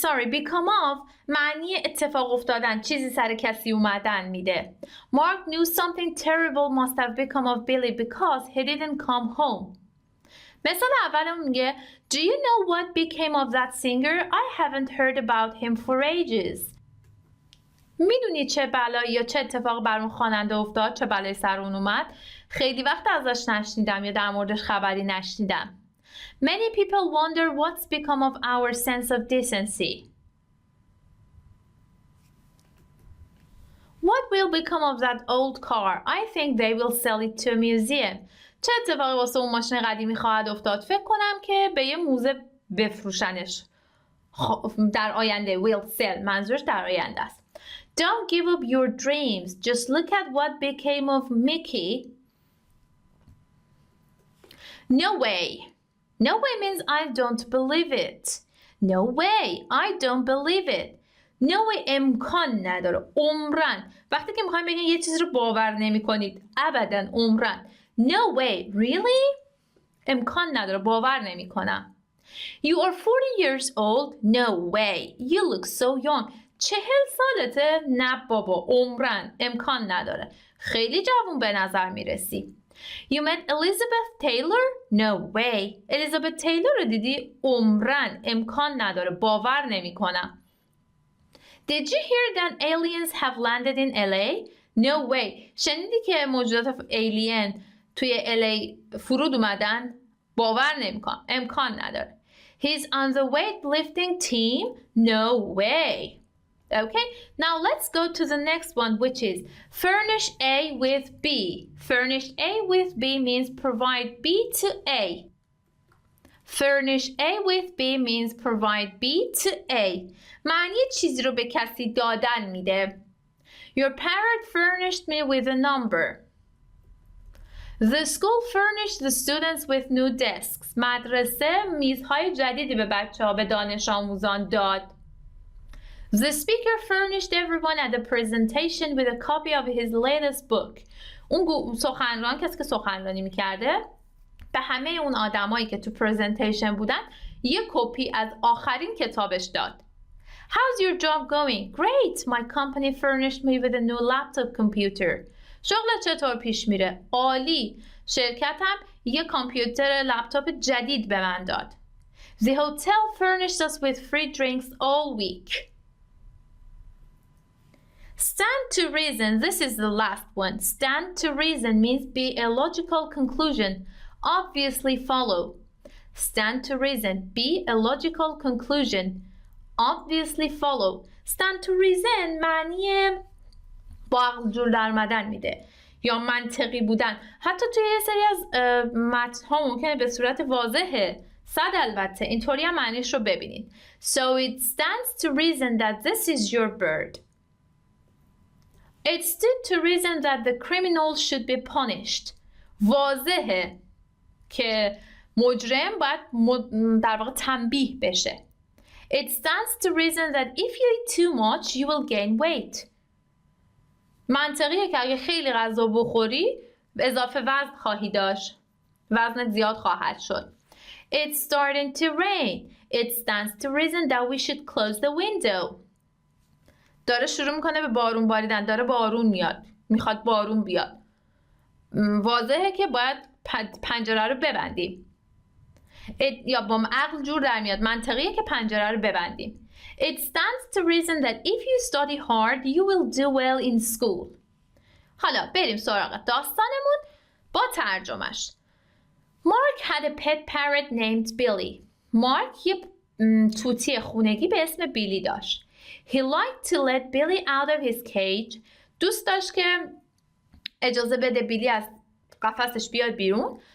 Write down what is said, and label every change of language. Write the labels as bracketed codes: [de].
[fa] Become of معنی اتفاق افتادن، چیزی سر کسی اومدن میده. [en] Mark knew something terrible must have become of Billy because he didn't come home. [fa] مثال اولم میگه [en] Do you know what became of that singer? I haven't heard about him for ages. [fa] میدونی چه بلایی یا چه اتفاق بر اون خواننده افتاد؟ چه بلایی سر اون اومد؟ خیلی وقت ازش نشنیدم یا در موردش خبری نشنیدم. [en] Many people wonder what's become of our sense of decency. What will become of that old car? I think they will sell it to a museum. [fa] چه اتفاقی واسه اون ماشین قدیمی خواهد افتاد؟ فکر کنم که به یه موزه بفروشنش. در آینده will sell منظورش در آینده است. [en] Don't give up your dreams. Just look at what became of Mickey. No way. No way means I don't believe it. No way, I don't believe it. [fa] No way امکان نداره. عمرن. وقتی که میخوایم بگیم یه چیزی رو باور نمی کنید. ابداً عمرن. [en] No way, really? [fa] امکان نداره. باور نمی کنم. [en] You are 40 years old? No way. You look so young. [fa] 40 سالته؟ نه بابا. عمرن. امکان نداره. خیلی جوون به نظر میرسی. [en] You met Elizabeth Taylor? No way. [fa] Elizabeth Taylor رو دیدی؟ عمرن. امکان نداره. باور نمی کنم. [en] Did you hear that aliens have landed in LA? No way. [fa] شنیدی که موجودات alien توی LA فرود اومدن؟ باور نمی کنم. امکان نداره. [en] He's on the weightlifting team? No way. Okay, now let's go to the next one, which is furnish A with B. Furnish A with B means provide B to A. Furnish A with B means provide B to A. [fa] معنی چیزی رو به کسی دادن میده. [en] Your parent furnished me with a number. The school furnished the students with new desks. [fa] مدرسه میزهای جدیدی به بچه‌ها به دانش آموزان داد. [en] The speaker furnished everyone at the presentation with a copy of his latest book. [fa] اون سخنران کسی که سخنرانی میکرده به همه اون آدمایی که تو پرزنتیشن بودن یه کپی از آخرین کتابش داد. [en] How's your job going? Great. My company furnished me with a new laptop computer. [fa] شغلت چطور پیش میره؟ عالی. شرکتم یه کامپیوتر لپتاپ جدید به من داد. [en] The hotel furnished us with free drinks all week. Stand to reason. This is the last one. Stand to reason means be a logical conclusion. Obviously follow. Stand to reason. Be a logical conclusion. Obviously follow. [fa] Stand to reason معنی با عقل جور در اومدن میده یا منطقی بودن. حتی توی یه سری از متن‌ها ممکنه به صورت واضحه. صد البته. اینطوری هم معنیش رو ببینید. [en] So it stands to reason that this is your bird. It stood to reason that the criminal should be punished. [fa] واضحه که مجرم باید در واقع تنبیه بشه. [en] It stands to reason that if you eat too much, you will gain weight. [fa] منطقیه که اگه خیلی غذا بخوری اضافه وزن خواهی داشت. وزن زیاد خواهد شد. [en] It's starting to rain. It stands to reason that we should close the window. [fa] داره شروع میکنه به بارون باریدن. داره بارون میاد. میخواد بارون بیاد. واضحه که باید پنجره رو ببندیم. یا با عقل جور در میاد. منطقیه که پنجره رو ببندیم. [en] It stands to reason that if you study hard, you will do well in school. [fa] حالا بریم سراغ داستانمون با ترجمهش. [en] Mark had a pet parrot named Billy. [fa] مارک یه توتی خونگی به اسم بیلی داشت. [en] He liked to let Billy out of his cage. [fa] دوست داشت که اجازه بده بیلی از قفسش بیاد بیرون.